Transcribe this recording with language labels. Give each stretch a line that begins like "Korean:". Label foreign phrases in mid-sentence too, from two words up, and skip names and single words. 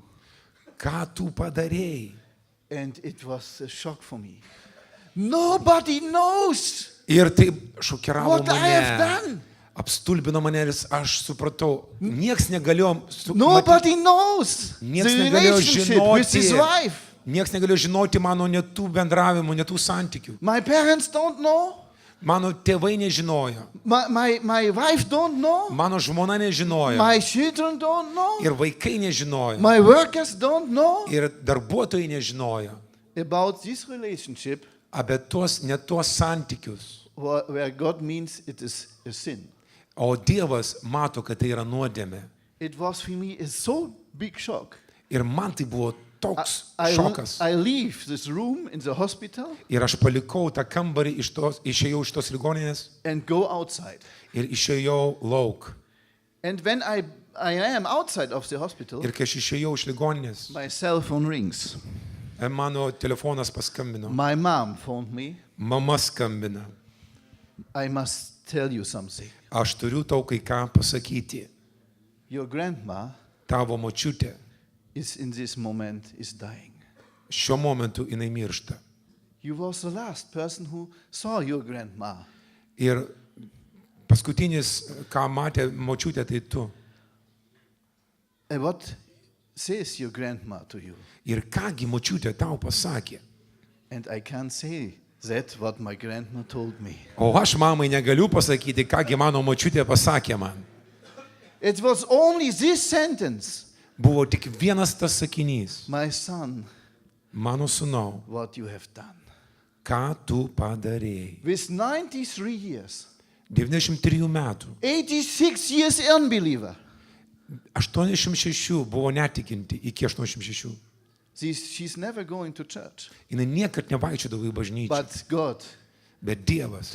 Lithuanian: Ką tu padarėjai?
English: And it was a shock for me. Nobody knows
Lithuanian: Ir tai šokiravo
English: what I have
Lithuanian: mane.
English: done.
Lithuanian: Apstulbino mane ir aš supratau, nieks negalėjo
English: Nobody knows the
Lithuanian: Nieks negalėjo
English: relationship with his
Lithuanian: žinoti,
English: wife.
Lithuanian: nieks negalėjo žinoti mano netų bendravimų, netų santykių.
English: My parents don't know.
Lithuanian: Mano tėvai nežinojo,
English: My wife don't know.
Lithuanian: mano žmona nežinojo,
English: My children don't know.
Lithuanian: ir vaikai nežinojo,
English: My workers don't know
Lithuanian: ir darbuotojai nežinojo
English: about this relationship
Lithuanian: apie tuos netuos santykius.
English: where God means it is a sin.
Lithuanian: O Dievas mato, kad tai yra nuodėmė.
English: It was for me a so big shock.
Lithuanian: Ir man tai buvo toks šokas.
English: I leave this room in the hospital
Lithuanian: Ir aš palikau tą kambarį, išėjau iš tos ligoninės
English: and go outside.
Lithuanian: ir išėjau lauk.
English: And when I am outside of the hospital,
Lithuanian: Ir kai aš išėjau iš ligoninės,
English: my cell phone rings.
Lithuanian: mano telefonas paskambino.
English: My mom phoned me.
Lithuanian: Mama skambina.
English: I must tell you something.
Lithuanian: Aš turiu tau kai ką pasakyti.
English: Your grandma
Lithuanian: Tavo močiutė
English: is in this moment is dying.
Lithuanian: šiuo momentu jinai miršta.
English: You was the last person who saw your grandma.
Lithuanian: Ir paskutinis, ką matė močiutė, tai tu.
English: And what says your grandma to you?
Lithuanian: Ir kągi močiutė tau pasakė.
English: And I can't say that what my grandma told me.
Lithuanian: O aš mamai negaliu pasakyti, kągi mano močiutė pasakė man.
English: It was only this sentence.
Lithuanian: Buvo tik vienas tas sakinys.
English: My son,
Lithuanian: Mano sūnau,
English: what you have done.
Lithuanian: ką tu padarėjai?
English: With 93 years,
Lithuanian: 93 metų.
English: 86 years unbeliever.
Lithuanian: 86 buvo netikinti iki 86.
English: She's never going to church.
Lithuanian: Jis niekad nevaikščiodavo į bažnyčią.
English: But God
Lithuanian: Bet Dievas